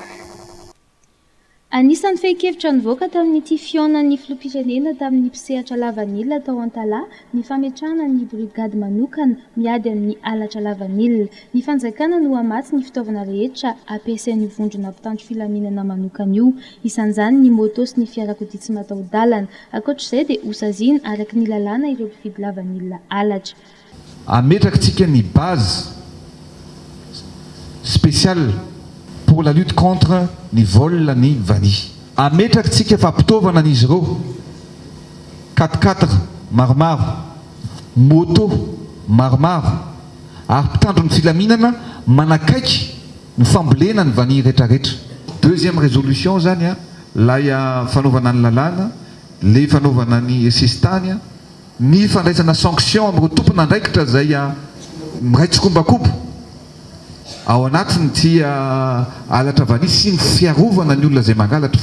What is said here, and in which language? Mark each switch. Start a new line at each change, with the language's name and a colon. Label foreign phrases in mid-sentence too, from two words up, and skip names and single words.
Malagasy: Anisan'ny fehin-kevitra nivoaka tamin'ity fionan'ny filoham-pirenena tamin'ny mpisehatra lavanilina tao Antala ny fametrahana ny brigady manokana miady amin'ny halatra lavanilina. Ny fanjakana no hamatsy ny fitaovana rehetra ampiasain'ny vondrona mpitandro filaminana manokana io, isan'izany ny moto sy ny fiarakodia tsy mataho-dalana. Ankoatr'izay dia hosaziana araka ny lalàna ireo mpividy lavanilina halatra. Ametrakatsika ny
French: base spéciale pour la lutte contre ny vol ny vanille.
Malagasy: Ametrakatsika fampitaovana an'izy ireo 4x4 maromaro, moto maromaro, ary mpitandro ny filaminana manakaiky ny fambolena ny vanille rehetrarehetra.
French: Deuxième résolution
Malagasy: zany lay fanaovana ny lalàna, le fanaovana ny sestany, ny fandraisana sanction amin'ireo tompona andraikitra zay miraitsokombakobo ao anatiny ty halatra vanille sy ny fiarovana ny olona zay mangalatra.